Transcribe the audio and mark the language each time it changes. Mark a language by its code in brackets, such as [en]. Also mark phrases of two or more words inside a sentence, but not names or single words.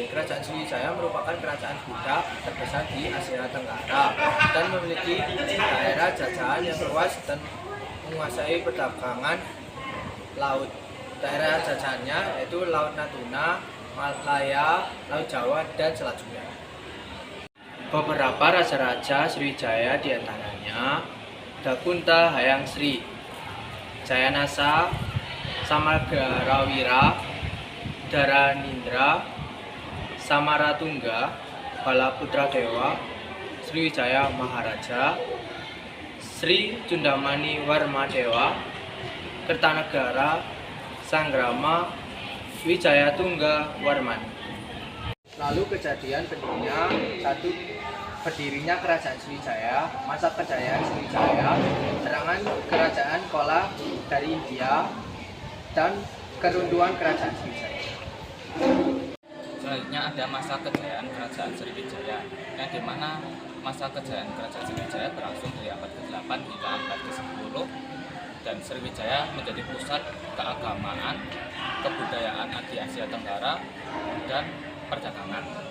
[id] Kerajaan Sriwijaya merupakan kerajaan Buddha terbesar di Asia Tenggara dan memiliki daerah jajahan yang luas dan menguasai perdagangan laut. Daerah jajahannya yaitu Laut Natuna, Malaya, Laut Jawa, dan Selat Sunda. Beberapa raja-raja Sriwijaya diantaranya Dakunta Hayang Sri, Jayanasa, Samagarawira, Dharanindra, Samaratungga, Balaputra Dewa, Sriwijaya Maharaja, Sri Cundamani Warmadewa, Kertanegara, Sanggrama, Wijayatungga Warman. Lalu kejadian kedua, satu berdirinya kerajaan Sriwijaya, masa kejayaan Sriwijaya, serangan kerajaan Kola dari India, dan keruntuhan kerajaan Sriwijaya. Selanjutnya ada masa kejayaan kerajaan Sriwijaya, yang dimana masa kejayaan kerajaan Sriwijaya berlangsung dari abad ke-8 hingga abad ke-10, dan Sriwijaya menjadi pusat keagamaan, kebudayaan di Asia Tenggara, dan perdagangan.